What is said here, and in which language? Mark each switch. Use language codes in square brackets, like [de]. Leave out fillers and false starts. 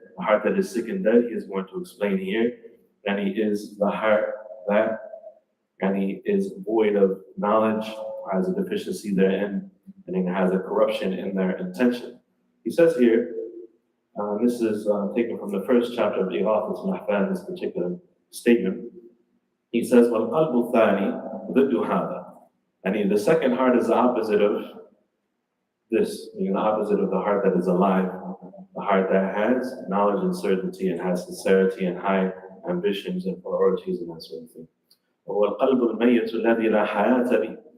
[en] The heart that is sick and dead, he is going to explain here, and he is the heart that, and he is void of knowledge, has a deficiency therein, and it has a corruption in their intention. He says here, this is taken from the first chapter of Ighathas Mahfan, this particular statement. He says, [ar] وَالْقَلْبُ الثَّانِي ضِدُّ هَذَا. [en] And the second heart is the opposite of this, the opposite of the heart that is alive, the heart that has knowledge and certainty and has sincerity and high ambitions and priorities and that sort of thing. [ar] وَالْقَلْبُ الْمَيِّتُ الَّذِي لَا حَيَاةَ بِهِ.